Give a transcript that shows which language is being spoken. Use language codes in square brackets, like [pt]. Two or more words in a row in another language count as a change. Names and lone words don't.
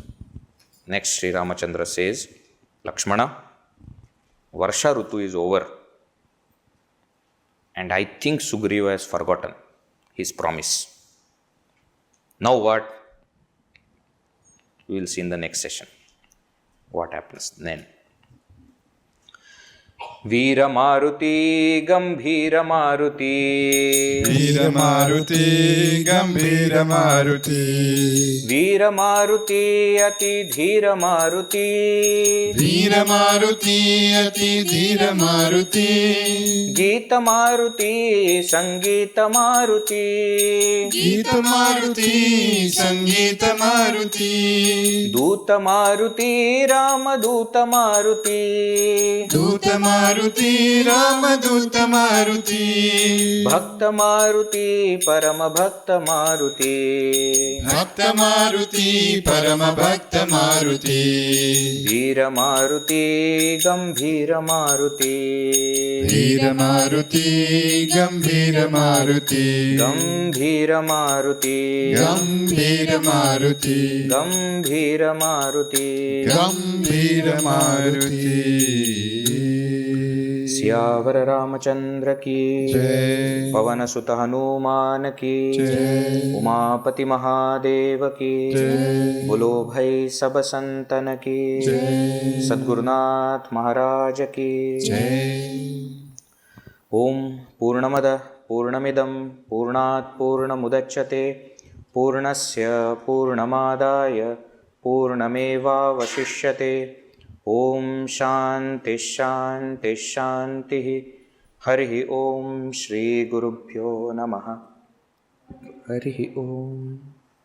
[en] Next Sri Ramachandra says, Lakshmana, [sa] वर्षा ऋतु [en] is over. And I think Sugreeva has forgotten his promise. Now what? We will see in the next session. What happens then? [sa] वीर मारुति गंभीर मारुति वीर मारुति गंभीर मारुति वीर मारुति अति धीर मारुति वीर मारुति अति धीर मारुति गीत मारुति संगीत मारुति गीत मारुति संगीत मारुति दूत मारुति राम दूत मारुति दूत मारुति राम दूत मारुति भक्त मारुति परम भक्त मारुति भक्त मारुति परम भक्त मारुति वीर मारुति गंभीर मारुति वीर मारुति गंभीर मारुति गंभीर मारुति गंभीर मारुति गंभीर मारुति गंभीर मारुति [hi] सियावर रामचंद्र की जय पवन सुत हनुमान की जय उमापति महादेव की जय बोलो भाई सब संतन की जय सद्गुरुनाथ महाराज की जय [sa] ओम पूर्णमद पूर्णमिदं पूर्णात् पूर्णमुदच्यते पूर्णस्य पूर्णमादाय पूर्णमेवावशिष्यते ओम शांति शांति शांति हरि ओम श्री गुरुभ्यो नमः हरि ओम।